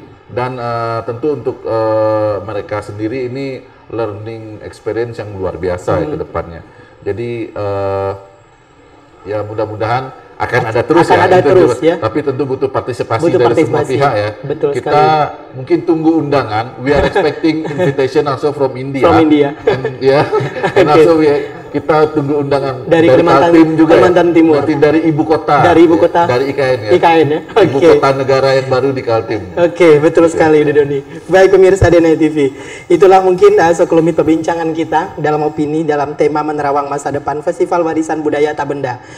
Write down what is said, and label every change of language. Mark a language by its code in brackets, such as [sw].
[id] Dan tentu untuk mereka sendiri ini [en] learning experience [id] yang luar biasa ke depannya. Jadi ya mudah-mudahan akan ada terus ya. Tapi tentu butuh partisipasi dari semua pihak ya. Betul kita sekali. Mungkin tunggu undangan. [en] We are expecting invitation also from India. And, and also [id] kita tunggu undangan dari Kaltim juga, Kalimantan Timur. Nanti dari ibu kota. Dari ibu kota. Dari IKN ya. IKN ya. Ibu kota negara yang baru di Kaltim. Oke, betul sekali Udah Doni. Baik pemirsa DNA TV. Itulah mungkin sekelumit perbincangan kita dalam opini dalam tema menerawang masa depan Festival Warisan Budaya Tak Benda.